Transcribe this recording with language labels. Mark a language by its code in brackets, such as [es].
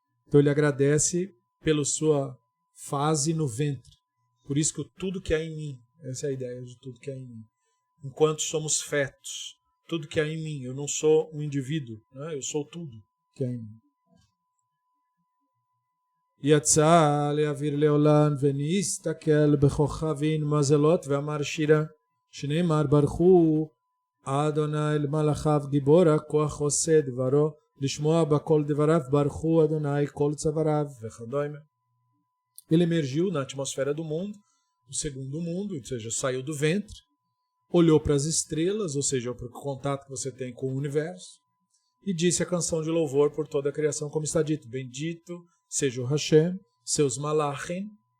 [pt] Então ele agradece pela sua fase no ventre. Por isso que o tudo que há em mim, essa é a ideia de tudo que há em mim. Enquanto somos fetos, tudo que há em mim, eu não sou um indivíduo, né? Eu sou tudo que há em mim. [he] יצא לאוויר לעולם ונסתכל בכוכבים מזלות ואמר שירה שנאמר ברכו אדוני אל מלאכיו גיבור הכוח עושה דברו לשמוע בכל דבריו ברכו אדוני כל צוואריו וכדומה. [pt] Ele emergiu na atmosfera do mundo, o segundo mundo, ou seja, saiu do ventre, olhou para as estrelas, ou seja, para o contato que você tem com o universo, e disse a canção de louvor por toda a criação, como está dito, bendito seja o Hashem, seus malachim.